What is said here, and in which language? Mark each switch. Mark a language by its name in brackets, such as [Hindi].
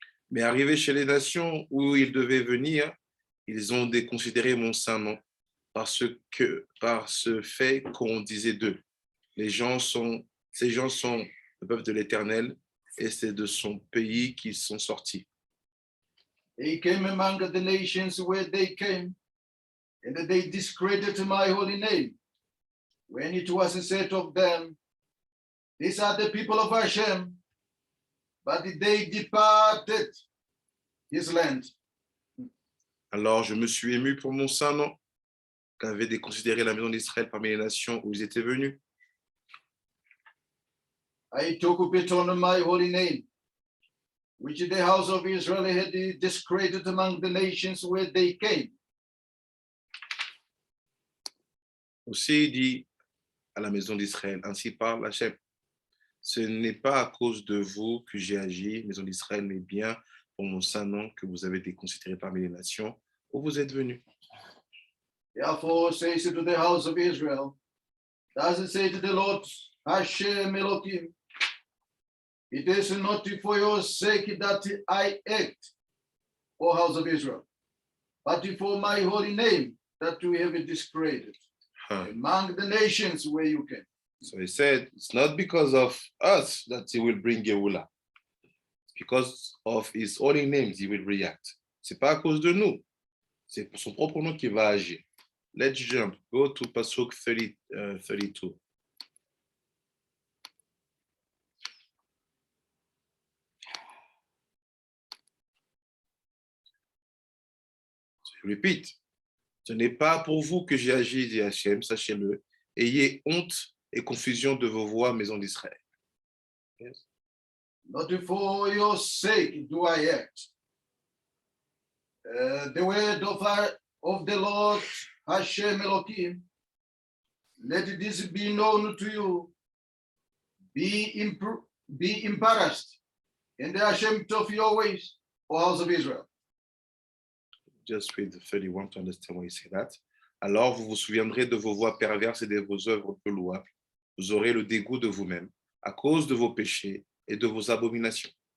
[French] Mais arrivés chez les nations où ils devaient venir, ils ont déconsidéré mon saint nom par ce fait qu'on disait d'eux. Ces gens sont le peuple de l'Éternel et c'est de son pays qu'ils sont sortis. [English] They came among the nations where they came, and they discredited my holy name. When it was said of them, these are the people of Hashem, but they departed his land. [French] Alors je me suis ému pour mon saint nom, qu'avait déconsidéré la maison d'Israël parmi les nations où ils étaient venus. [English] I took pity on my holy name, which the house of Israel had discredited among the nations where they came. [French] Aussi il dit à la maison d'Israël, ainsi parle Hachem. Ce n'est pas à cause de vous que j'ai agi, maison d'Israël, mais bien pour mon saint nom que vous avez déconsidéré parmi les nations où vous êtes venus. [English] Therefore says to the house of Israel, thus say to the Lord Hashem Elohim, it is not for your sake that I act, O house of Israel, but for my holy name that we have discredited among the nations where you came. So he said, it's not because of us that he will bring Geoula. It's because of his holy names he will react. [French] C'est pas à cause de nous. C'est pour son propre nom qu'il va agir. [English] Let's jump. Go to Pasuk 32. [French] Je répète. Ce n'est pas pour vous que j'ai agi, dit Hachem, sachez-le. Ayez honte et confusion de vos voix, maison d'Israël. [English] Yes. Not for your sake do I act. The word of the Lord Hashem Elohim, let this be known to you. Be embarrassed in the Hashem of your ways, O house of Israel. Just read the 31 to understand why you say that. [French] Alors vous vous souviendrez de vos voies perverses et de vos œuvres peu louables. Vous aurez le dégoût de vous-même à cause de vos péchés et de vos abominations.